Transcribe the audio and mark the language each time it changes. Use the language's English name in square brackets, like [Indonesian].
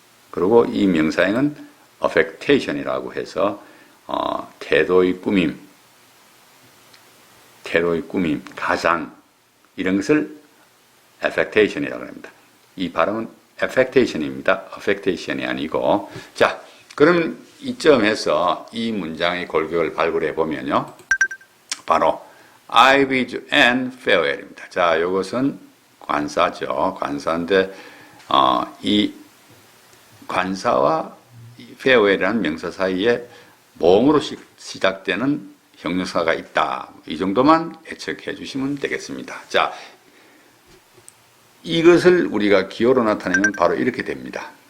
[Korean] 그리고 이 명사형은 affectation이라고 해서 태도의 꾸밈, 가장 이런 것을 affectation이라고 합니다. 이 발음은 affectation입니다. affectation이 아니고. 자, 그럼 이점에서 이 문장의 골격을 발굴해 보면요. 바로 [English] I bid you an farewell [Korean] 입니다. 자, 이것은 관사죠. 관사인데 이 관사와 이 farewell이라는 명사 사이에 모음으로 시작되는 형용사가 있다. 이 정도만 예측해 주시면 되겠습니다. 자, 이것을 우리가 기호로 나타내면 바로 이렇게 됩니다.